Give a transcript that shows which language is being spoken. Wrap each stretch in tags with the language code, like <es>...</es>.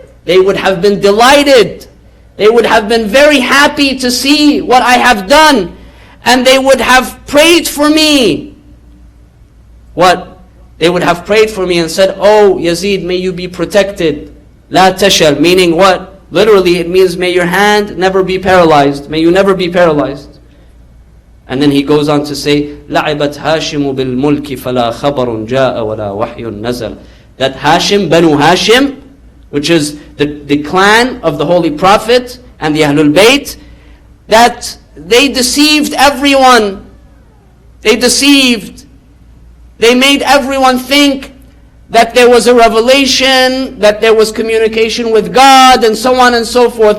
<en>They would have been delighted. They would have been very happy to see what I have done. And they would have prayed for me. What? They would have prayed for me and said, "Oh Yazid, may you be protected.</en> <ar>La tashal,"</ar> <en>meaning what? Literally it means may your hand never be paralyzed. May you never be paralyzed. And then he goes on to say,</en> <ar>لَعِبَتْ هَاشِمُ بِالْمُلْكِ فَلَا خَبَرٌ جَاءَ وَلَا وَحْيٌ نَزَلَ.</ar> <en>That Hashim, Banu Hashim, which is the clan of the Holy Prophet and the Ahlul Bayt, that they deceived everyone. They deceived. They made everyone think that there was a revelation, that there was communication with God, and so on and so forth.</en>